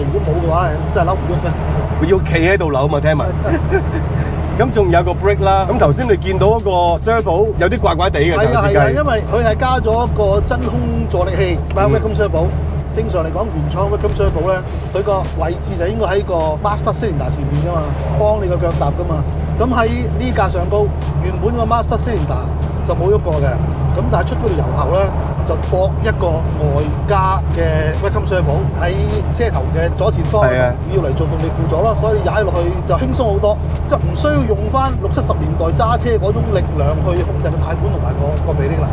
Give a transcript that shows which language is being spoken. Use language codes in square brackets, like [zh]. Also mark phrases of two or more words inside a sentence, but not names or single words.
[yue] 如果冇嘅話，真係扭唔喐嘅。佢要企喺度扭啊嘛，聽聞。咁仲有個 brake 啦，咁頭先你見到嗰個 servo 有啲怪怪地嘅設計。係啊，因為佢係加咗一個真空助力器 [en] vacuum servo。 [yue] 正常嚟講，原廠 [en] vacuum servo [yue] 咧，佢個位置就應該喺個 [en] master cylinder [yue] 前面噶嘛，幫你個腳踏噶嘛。咁喺呢架上高，原本個 [en] master cylinder [yue] 就冇喐過嘅，咁但係出嗰條油喉咧，就駁一個外加嘅 [en] vacuum servo [yue] 喺車頭嘅左前方，要嚟做動力輔助咯，所以踩落去就輕鬆好多，即係唔需要用翻60-70年代揸車嗰種力量去控制個軚管同埋個臂力啦。